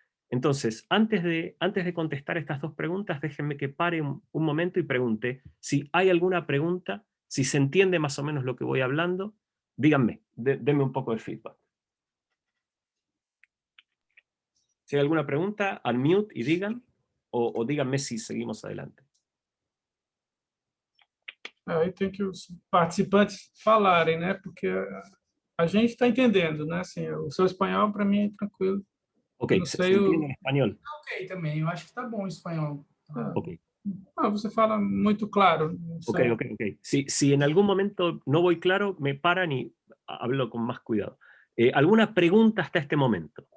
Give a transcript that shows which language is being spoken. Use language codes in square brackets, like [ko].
[es] Entonces, antes de contestar estas dos preguntas, déjenme que pare un momento y pregunte si hay alguna pregunta, si se entiende más o menos lo que voy hablando, díganme, denme un poco de feedback. Si hay alguna pregunta, unmute y digan, o díganme si seguimos adelante. [pt] Aí tem que os participantes falarem, né? Porque a gente está entendendo, né? Assim, o seu espanhol, para mim, é tranquilo. [es] Ok, se entiende en español. [pt] Ok, também. Eu acho que está bom o espanhol. Ok. Ah, você fala muito claro. Ok. [es] Si en algún momento no voy claro, me paran y hablo con más cuidado. ¿Alguna pregunta hasta este momento?